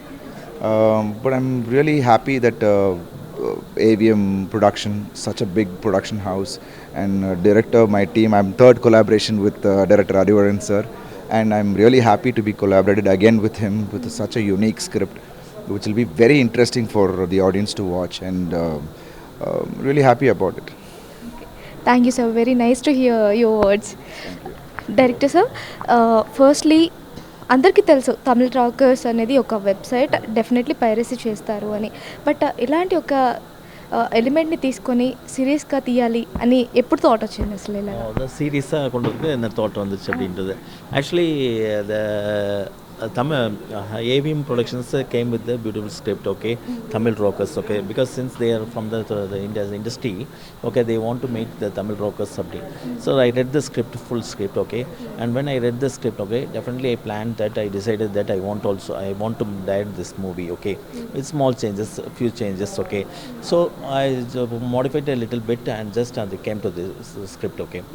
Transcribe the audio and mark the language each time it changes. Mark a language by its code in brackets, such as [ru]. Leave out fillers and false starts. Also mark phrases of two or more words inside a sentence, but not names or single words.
[en] But I'm really happy that AVM production, such a big production house, and director, my team, I'm third collaboration with director Arivazagan sir, and I'm really happy to be collaborated again with him with such a unique script, which will be very interesting for the audience to watch, and really happy about it. Thank you sir, very nice to hear your words. director sir, [te] ఫస్ట్లీ అందరికీ తెలుసు తమిళ్ రాకర్స్ అనేది ఒక వెబ్సైట్, [en] definitely piracy [te] చేస్తారు అని. బట్ ఇలాంటి ఒక ఎలిమెంట్ని తీసుకొని సీరియస్గా తీయాలి అని ఎప్పుడు థాట్ వచ్చింది అసలు? ఇలా [ta] சீரியஸாக கொண்டு வந்து என்ன தாட் வந்துச்சு அப்படின்றது. [en] ஆக்சுவலி Tamil AVM Productions came with the beautiful script, okay, Tamil Rockers, okay, because since they are from the India's industry, okay, they want to make the Tamil Rockers something. So I read the script, full script, okay, and when I read the script, okay, definitely I planned that, I decided that I want to direct this movie, okay, with small changes, few changes, okay, so I modified a little bit and just came to this script, okay.